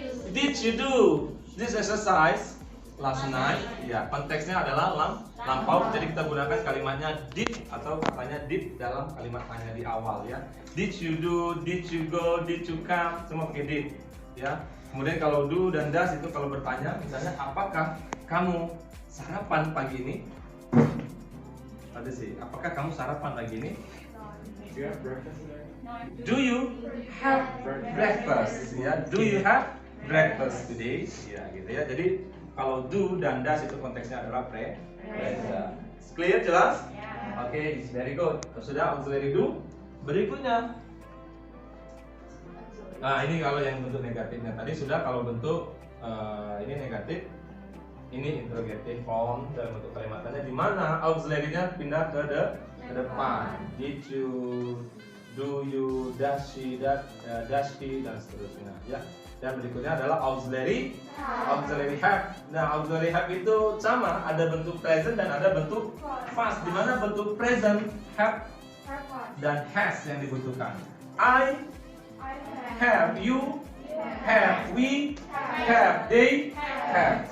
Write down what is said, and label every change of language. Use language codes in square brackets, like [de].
[en] Did you do this exercise last night? [id] Ya, konteksnya adalah lampau, jadi kita gunakan kalimatnya did atau katanya did dalam kalimat tanya di awal ya. [en] Did you do, did you go, did you come, [id] semua pakai [en] did ya. [id] Kemudian kalau do dan does itu kalau bertanya, misalnya apakah kamu sarapan pagi ini? Ada sih, apakah kamu sarapan pagi ini? [en] Do you have breakfast? Ya, do you have breakfast today? [id] Ya, gitu ya. Jadi kalau do dan does itu konteksnya adalah present. [en] Clear, [id] jelas? [en] Oke, it's very good. [id] Sudah [en] auxiliary do. [id] Berikutnya, nah ini kalau yang bentuk negatifnya tadi sudah. Kalau bentuk ini negatif, ini interrogative form dalam bentuk kalimat tanya, di mana auxiliary-nya pindah ke depan. [en] Did you, do you, does she, does he, [id] dan seterusnya ya. Dan berikutnya adalah auxiliary have. Nah, auxiliary have itu sama, ada bentuk present dan ada bentuk past. Di mana bentuk present have dan has yang dibutuhkan. [en] I have, you have, we have, they have.